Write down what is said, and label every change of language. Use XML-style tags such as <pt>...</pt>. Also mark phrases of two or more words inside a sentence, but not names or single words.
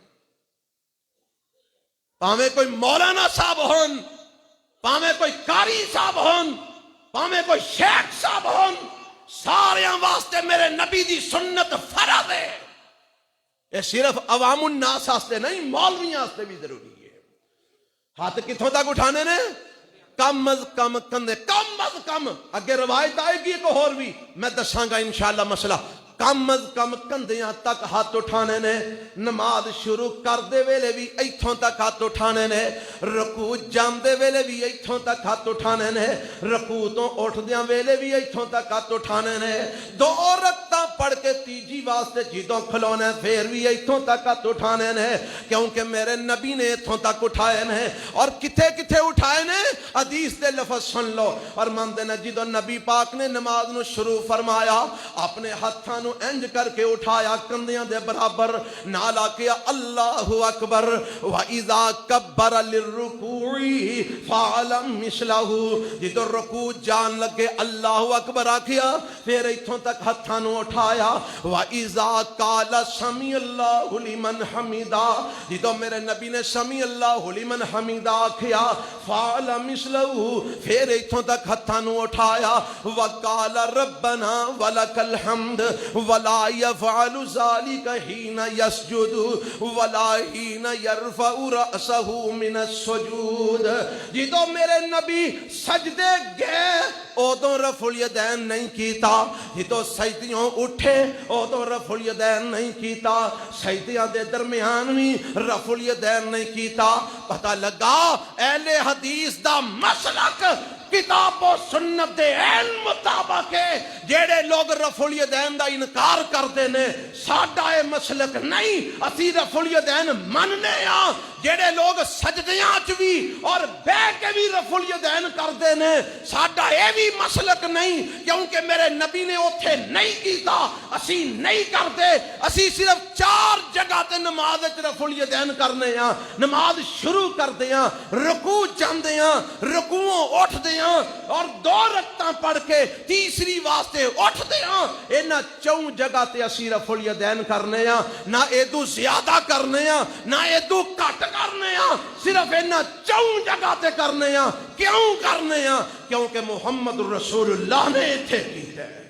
<pa>پاویں کوئی مولانا صاحب ہون پاویں کوئی قاری صاحب ہون پاویں کوئی شیخ صاحب ہون ساریاں واسطے میرے نبی دی سنت فرض ہے یہ صرف عوام الناس واسطے نہیں مولویاں واسطے بھی ضروری ہے ہاتھ کتھوں تک اٹھانے نے کم از کم کندے کم از کم اگے روایت آئے گی ایک اور بھی میں دساں گا انشاءاللہ مسئلہ کم از کم کندیاں تک ہاتھ اٹھانے نے نماز شروع کر دے ویلے بھی ایتھوں تک ہاتھ اٹھانے نے رکوع جاندے ویلے بھی ایتھوں تک ہاتھ اٹھانے نے رکوع تو اٹھ دیاں ویلے بھی ایتھوں تک ہاتھ اٹھانے نے دو رکعتاں پڑھ کے تیجی واسطے جدوں کھلونے پھر بھی ایتھوں تک ہاتھ اٹھانے نے کیونکہ میرے نبی نے ایتھوں تک اٹھائے نے اور کتھے کتھے اٹھائے نے حدیث دے لفظ سن لو اور مندے نے جدوں نبی پاک نے نماز نو شروع فرمایا اپنے ہاتھاں نو انج کر کے اٹھایا کندیاں دے برابر نالا کیا</pa> <ar>اللہ اکبر وَإِذَا كَبَّرَ لِلرُّكُوعِ فَعَلَ مِثْلَهُ</ar> <pa>جدو رکوع جان لگے</pa> <ar>اللہ اکبر</ar> <pa>آکھیا پھر ایتھوں تک ہتھاں نو اٹھایا</pa> <ar>وَإِذَا قَالَ سَمِعَ اللَّهُ لِمَنْ حَمِدَهُ</ar> <pa>جدو میرے نبی نے</pa> <ar>سَمِعَ اللَّهُ لِمَنْ حَمِدَهُ</ar> <pa>آکھیا</pa> <ar>فَعَلَ مِثْلَهُ</ar> <pa>پھر ایتھوں تک ہتھاں نو اٹھایا</pa> <ar>وَقَالَ رَبَّنَا وَلَكَ الْحَمْدُ ولا يفعل ذلك حين يسجد ولا حين يرفع رأسه من السجود</ar> <pa>جدو میرے نبی سجدے گئے ادو رفع الیدین نہیں کیتا جدو سجدیوں اٹھے ادو رفع الیدین نہیں کیتا سجدیاں دے درمیان بھی رفع الیدین نہیں کیتا پتہ لگا اہل حدیث دا مسلک کتاب و سنت دے علم مطابق ہے جیڑے لوگ رفع الیدین دا انکار کردے نے ساڈا اے مسلک نہیں اسی رفع الیدین مننے ہاں جیڑے لوگ سجدیاں چ بھی اور بہ کے بھی رفع الیدین کردے نے ساڈا اے بھی مسلک نہیں کیونکہ میرے نبی نے اوتھے نہیں کیتا اسی نہیں کردے اسی صرف 4 جگہ تے نماز وچ رفع الیدین کرنے ہاں نماز شروع کردے ہاں رکوع جاندے ہاں رکوعوں اٹھدے اور 2 رکعتاں پڑھ کے تیسری واسطے اٹھ دیاں اینا 4 جگہ تے اسی رفع الیدین کرنے ہاں نہ ایدو زیادہ کرنے ہاں نہ ایدو کٹ کرنے ہاں صرف اینا 4 جگہ تے کرنے ہاں کیوں کرنے ہاں کیونکہ محمد رسول اللہ نے ایتھے کیتے</pa>